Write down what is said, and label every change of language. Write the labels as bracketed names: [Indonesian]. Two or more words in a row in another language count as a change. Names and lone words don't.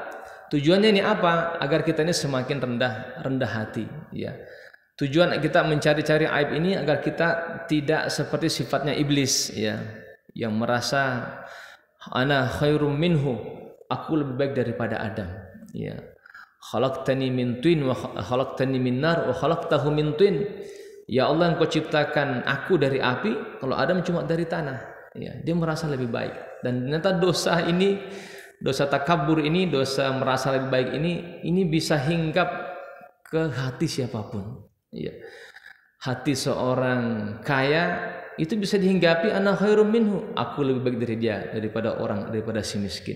[Indonesian] Tujuannya ini apa? Agar kita ini semakin rendah hati, ya. Tujuan kita mencari-cari aib ini agar kita tidak seperti sifatnya iblis ya, yang merasa [Arabic] أنا خير منه, [Indonesian] aku lebih baik daripada Adam ya. [Arabic] خلقتني من طين وخلقتني من نار وخلقته من طين. [Indonesian] Ya Allah, Engkau ciptakan aku dari api, kalau Adam cuma dari tanah ya. Dia merasa lebih baik. Dan ternyata dosa ini, dosa takabur ini, dosa merasa lebih baik ini bisa hinggap ke hati siapapun. Ya. Hati seorang kaya itu bisa dihinggapi, [Arabic] أنا خير منه, [Indonesian] aku lebih baik dari dia daripada si miskin.